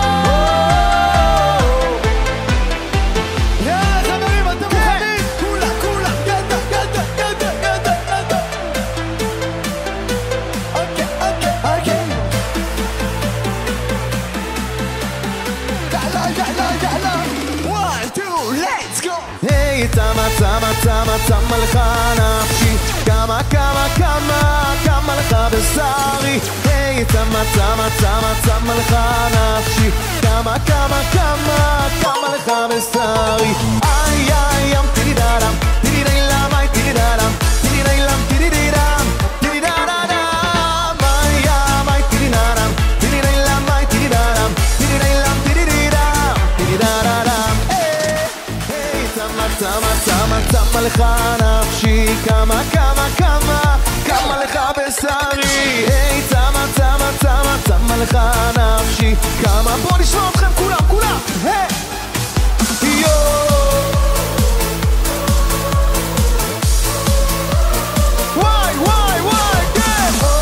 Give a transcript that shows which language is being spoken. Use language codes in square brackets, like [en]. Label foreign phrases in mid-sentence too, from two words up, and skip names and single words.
[he] יאללה חברים, אתם מוכנים? כולם, כולם, ידה, ידה, ידה, ידה, ידה. אוקיי, אוקיי, אוקיי. יאללה, יאללה, יאללה. 1, 2, [en] let's go. [he] היי, צמה, צמה, צמה, צמה לך נפשי. כמה, כמה, כמה, כמה לך בשרי. היי, צמה, צמה, צמה, צמה לך נפשי. כמה, כמה, כמה, כמה לך בשרי. איי, איי, ים, תירי דדם, תירי די לם, איי, תירי דדם, תירי די לם, תירי די דם, תירי דדם, איי, ים, איי, תירי דדם, תירי די לם, איי, תירי דדם, תירי די לם, תירי די דם, תירי דדם. היי, צמה, צמה, צמה, צמה לך נפשי. כמה, כמה, כמה, כמה לך בשרי. היי, צמה, צמה, צמה, צמה לך נפשי. כמה, בוא נשמע אתכם כולם, כולם. היי, יו. וואי, וואי, וואי, כן.